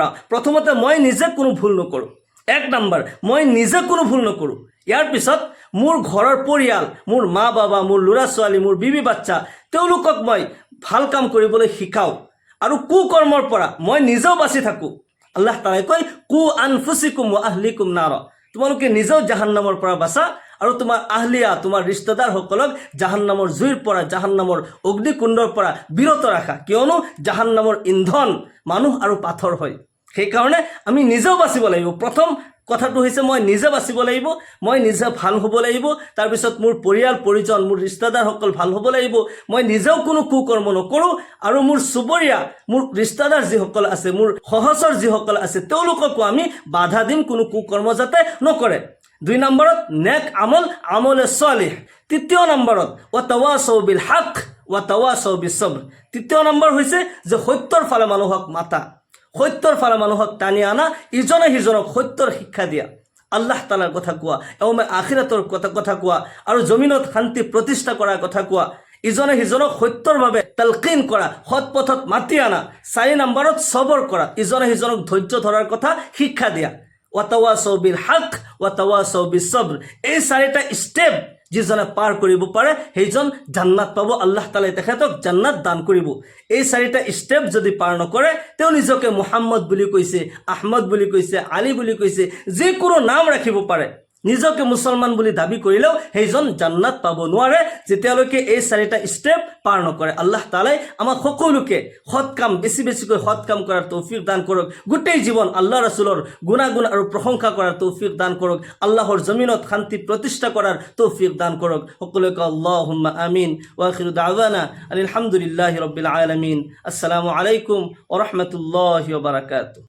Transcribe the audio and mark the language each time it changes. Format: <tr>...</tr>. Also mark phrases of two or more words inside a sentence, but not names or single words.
<as>প্ৰথমতে মই নিজে কোনো ভুল নকৰোঁ। 1 নম্বৰ মই নিজে কোনো ভুল নকৰোঁ। ইয়াৰ পিছত মোৰ ঘৰৰ পৰিয়াল, মোৰ মা বাবা, মোৰ ল'ৰা ছোৱালী, মোৰ বিবি বাচ্চা, তেওঁলোকক মই ভাল কাম কৰিবলৈ শিকাওঁ আৰু কুকৰ্মৰ পৰা মই নিজেও বাচি থাকোঁ। আল্লাহ তাআলাই কয়</as> <ar>قوا أنفسكم وأهليكم نارا,</ar> <as>তোমালোকে নিজেও জাহান্নামৰ পৰা বাচা আৰু তোমাৰ আহলিয়া, তোমাৰ ৰিষ্টেদাৰসকলক জাহান্নামৰ জুইৰ পৰা, জাহান্নামৰ অগ্নিকুণ্ডৰ পৰা বিৰত ৰাখা। কিয়নো জাহান্নামৰ ইন্ধন মানুহ আৰু পাথৰ হয়। সেইকাৰণে আমি নিজেও বাচিব লাগিব। প্ৰথম কথাটো হৈছে মই নিজে বাচিব লাগিব, মই নিজে ভাল হ'ব লাগিব। তাৰপিছত মোৰ পৰিয়াল পৰিজন, মোৰ ৰিষ্টেদাৰসকল ভাল হ'ব লাগিব। মই নিজেও কোনো কুকৰ্ম নকৰোঁ আৰু মোৰ চুবুৰীয়া, মোৰ ৰিষ্টেদাৰ যিসকল আছে, মোৰ সহচৰ যিসকল আছে, তেওঁলোককো আমি বাধা দিম কোনো কুকৰ্ম যাতে নকৰে। 2 নম্বৰত নেক আমল, আমলে সালেহ। 3 নম্বৰত</as> <ar>وتواصوا بالحق وتواصوا بالصبر.</ar> <as>3 নম্বৰ হৈছে যে সত্যৰ ফালে মানুহক মাতা, সত্যৰ ফালে মানুহক টানি আনা, ইজনে সিজনক সত্যৰ শিক্ষা দিয়া, আল্লাহ তাআলাৰ কথা কোৱা, এওমে আখিৰাতৰ কথা কোৱা আৰু জমিনত শান্তি প্ৰতিষ্ঠা কৰাৰ কথা কোৱা, ইজনে সিজনক সত্যৰ বাবে তালকিন কৰা, সৎ পথত মাতি আনা। 4 নম্বৰত সবৰ কৰা, ইজনে সিজনক ধৈৰ্য ধৰাৰ কথা শিক্ষা দিয়া।</as> <ar>وتواصوا بالحق وتواصوا بالصبر.</ar> <as>এই 4টা ষ্টেপ যিজনে পাৰ কৰিব পাৰে সেইজন জান্নাত পাব। আল্লাহ তাআলাই তেখেতক জান্নাত দান কৰিব। এই 4টা ষ্টেপ যদি পাৰ নকৰে, তেওঁ নিজকে মুহাম্মদ বুলি কৈছে, আহমদ বুলি কৈছে, আলী বুলি কৈছে, যিকোনো নাম ৰাখিব পাৰে, নিজকে মুছলমান বুলি দাবী কৰিলেও সেইজন জান্নাত পাব নোৱাৰে যেতিয়ালৈকে এই 4টা ষ্টেপ পাৰ নকৰে। আল্লাহ তাআলাই আমাক সকলোকে সৎ কাম, বেছি বেছিকৈ সৎ কাম কৰাৰ তৌফিক দান কৰক। গোটেই জীৱন আল্লাহ ৰাসূলৰ গুণাগুণ আৰু প্ৰশংসা কৰাৰ তৌফিক দান কৰক। আল্লাহৰ জমিনত শান্তি প্ৰতিষ্ঠা কৰাৰ তৌফিক দান কৰক।</as> <ar>সকলোকে اللهم آمين. وآخر دعوانا الحمد لله رب العالمين. السلام عليكم ورحمة الله وبركاته.</ar>